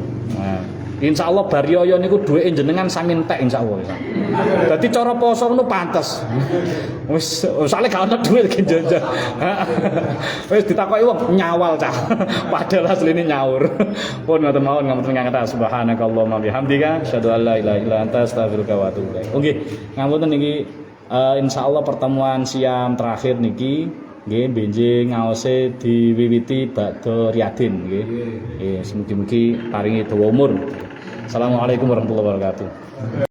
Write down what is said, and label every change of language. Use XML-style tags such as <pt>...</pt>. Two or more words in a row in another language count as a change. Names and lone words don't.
<jv>Nah, insyaallah bariyo niku duweke jenengan sami entek insyaallah. Dadi cara poso ngono pantes. Wis sale gak ono dhuwit ki jajan. Wis ditakoki wong nyawal cah. Padahal asline nyaur. Pun ngoten mawon ngapunten kangge</jv> <ar>سبحانك اللهم وبحمدك أشهد أن لا إله إلا أنت أستغفرك وأتوب إليك.</ar> <jv>Nggih, ngapunten niki insyaallah pertemuan siam terakhir niki nggih benjing ngaose diwiwiti bakda riyadin nggih. Nggih, mugi-mugi paringi dawa umur.</jv> <ar>السلام عليكم ورحمة الله وبركاته.</ar>